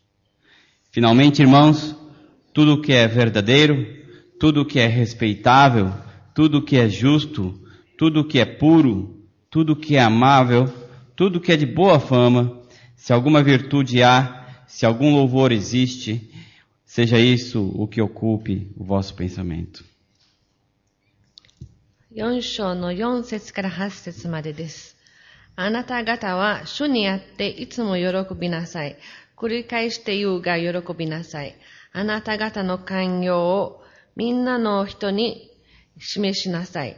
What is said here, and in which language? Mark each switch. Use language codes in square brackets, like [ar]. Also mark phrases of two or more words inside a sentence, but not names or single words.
[pt] Finalmente, irmãos, tudo o que é verdadeiro, tudo o que é respeitável, tudo o que é justo, tudo o que é puro, tudo o que é amável, tudo o que é de boa fama, se alguma virtude há, se algum louvor existe, seja isso o que ocupe o vosso pensamento. [ja] 4 章の4節から8節までです。あなた方は主にあっていつも喜びなさい。繰り返して言うが喜びなさい。あなた方の寛容をみんなの人に示しなさい。